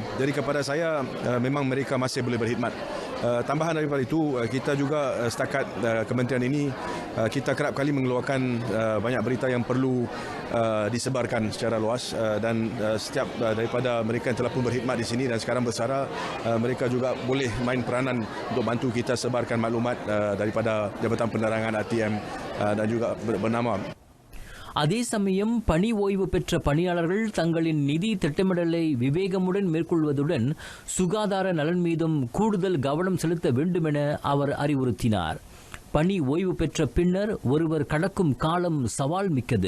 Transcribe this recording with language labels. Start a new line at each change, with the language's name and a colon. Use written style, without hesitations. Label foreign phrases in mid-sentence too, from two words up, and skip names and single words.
Malay: Jadi kepada saya memang mereka masih boleh berkhidmat. Tambahan daripada itu, kita juga setakat kementerian ini kita kerap kali mengeluarkan banyak berita yang perlu disebarkan secara luas dan setiap daripada mereka yang telah pun berkhidmat di sini dan sekarang bersara, mereka juga boleh main peranan untuk bantu kita sebarkan maklumat daripada Jabatan Penerangan RTM dan juga bernama.
Tamil: அதே சமயம் பணி ஓய்வு பெற்ற பணியாளர்கள் தங்களின் நிதி திட்டமிடலை விவேகமுடன் மேற்கொள்வதுடன் சுகாதார நலன் மீதும் கூடுதல் கவனம் செலுத்த வேண்டும் என அவர் அறிவுறுத்தினார். பணி ஓய்வு பெற்ற பின்னர் ஒருவர் கடக்கும் காலம் சவால் மிக்கது.